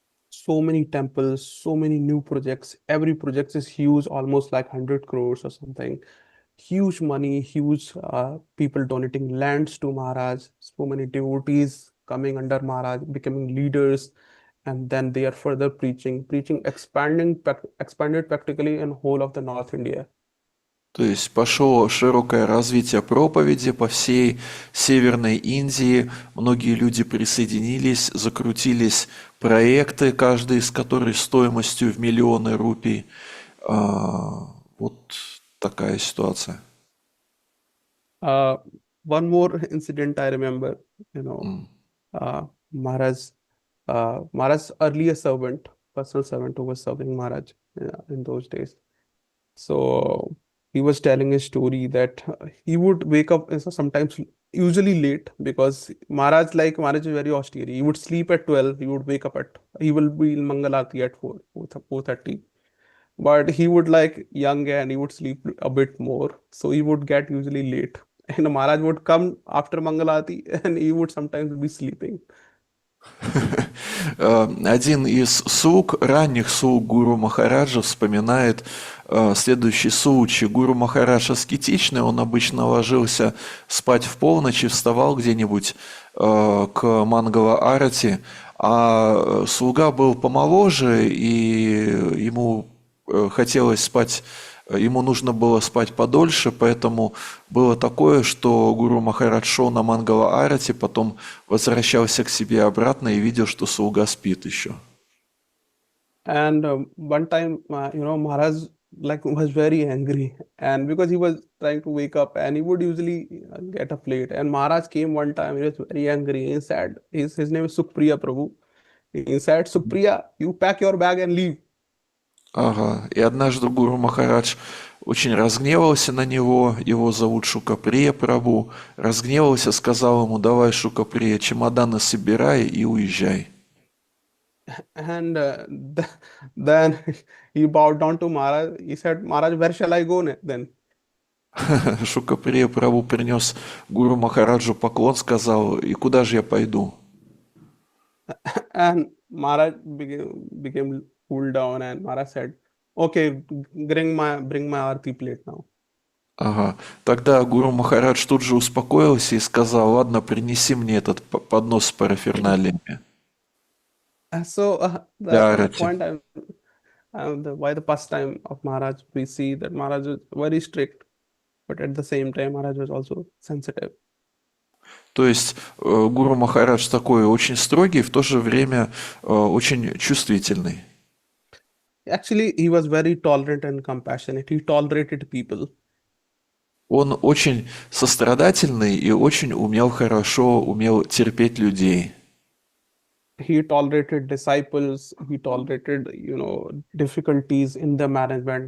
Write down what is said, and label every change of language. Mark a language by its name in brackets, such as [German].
[English] So many temples, so many new projects. Every project is huge, almost like 100 crores or something. Huge money, huge people donating lands to Maharaj. So many devotees coming under Maharaj, becoming leaders, and then they are further preaching, expanded practically in whole of the North India. [Russian] То есть пошло широкое развитие проповеди по всей Северной Индии. Многие люди присоединились, закрутились проекты, каждый из которых стоимостью в миллионы рупий. Вот такая ситуация. [English] One more incident I remember, Maharaj's earlier servant, personal servant who was serving Maharaj in those days. So he was telling a story that he would wake up sometimes usually late, because Maharaj is very austere. He would sleep at 12, he will be in Mangal Aarti at 4:30. But he would young and he would sleep a bit more. So he would get usually late. And Maharaj would come after Mangal Aarti and he would sometimes be sleeping. [Russian] Один из слуг, ранних слуг Гуру Махараджа вспоминает следующий случай. Гуру Махарадж аскетичный, он обычно ложился спать в полночь и вставал где-нибудь к Мангала Арати, а слуга был помоложе, и ему хотелось спать, ему нужно было спать подольше, поэтому было такое, что Гуру Махарадж шел на Мангала Арати, потом возвращался к себе обратно и видел, что слуга спит еще. [English] And one time, Maharaj was very angry, and because he was trying to wake up, and he would usually get up late. And Maharaj came one time, he was very angry. He said, his name is Supriya Prabhu. He said, Supriya, you pack your bag and leave. Ага. [Russian] И однажды Гуру Махарадж очень разгневался на него, его зовут Шукаприя Прабhu, разгневался, сказал ему: давай, Шукаприя, чемоданы собирай и уезжай. [English] And then he bowed down to Maharaj. He said, Maharaj, where shall I go then? [Russian] Шукаприя Прабhu принес Гуру Махараджу поклон, сказал: и куда же я пойду? [English] And Maharaj became cooled down, and Maharaj said, okay, bring my aarti plate now. Ага. [Russian] Тогда Гуру Махарадж тут же успокоился и сказал: ладно, принеси мне этот поднос с параферналиями для [English] The [Russian] арати. [English] point by the pastime of Maharaj, we see that Maharaj was very strict, but at the same time, Maharaj was also sensitive. [Russian] То есть Гуру Махарадж такой очень строгий, в то же время очень чувствительный. [English] Actually, he was very tolerant and compassionate. He tolerated people. [Russian] Он очень сострадательный и очень умел терпеть людей. [English] He tolerated disciples. He tolerated, difficulties in the management.